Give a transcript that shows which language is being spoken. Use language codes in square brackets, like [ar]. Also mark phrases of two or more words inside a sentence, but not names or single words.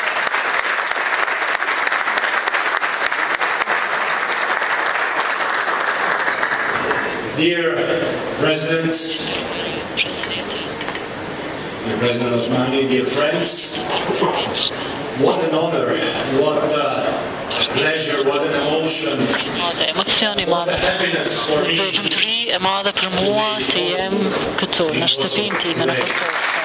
[en] Dear President, dear President Osmani, dear friends, what an honor, what a pleasure, what an emotion. [sq] Emocioni madhe, vëllëmëri e madhe për mua të jem këtu në shtëpinë time në Kosovë.